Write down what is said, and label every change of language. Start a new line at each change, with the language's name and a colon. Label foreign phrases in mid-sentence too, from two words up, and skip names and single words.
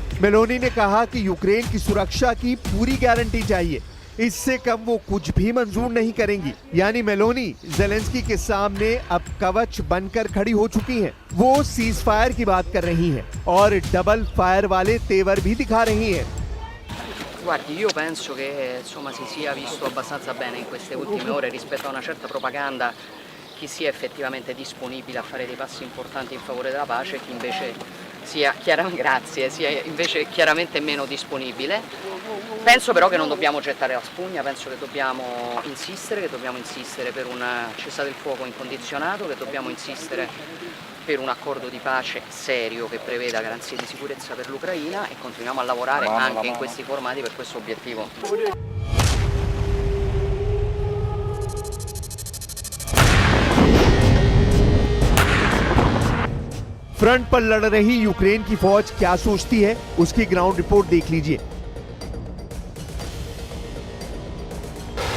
Hindi: मेलोनी ने कहा कि यूक्रेन की सुरक्षा की पूरी गारंटी चाहिए, इससे कम वो कुछ भी मंजूर नहीं करेंगी। यानी मेलोनी ज़ेलेंस्की के सामने अब कवच बनकर खड़ी हो चुकी हैं। वो
English: cease fire
Hindi: की बात कर रही हैं और
English: double fire
Hindi: वाले तेवर भी दिखा रही हैं।
Italian: Guardi, io penso che insomma si sia visto abbastanza bene in queste ultime ore rispetto a una certa propaganda chi sia effettivamente disponibile a fare dei passi importanti in favore della pace e chi invece sia invece chiaramente meno disponibile. Penso però che non dobbiamo gettare la spugna, penso che dobbiamo insistere per un cessate il fuoco incondizionato, che dobbiamo insistere per un accordo di pace serio che preveda garanzie di sicurezza per l'Ucraina e continuiamo a lavorare anche in questi formati per questo obiettivo.
Hindi: फ्रंट पर लड़ रही यूक्रेन की फौज क्या सोचती है, उसकी
English: ground report
Hindi: देख लीजिए।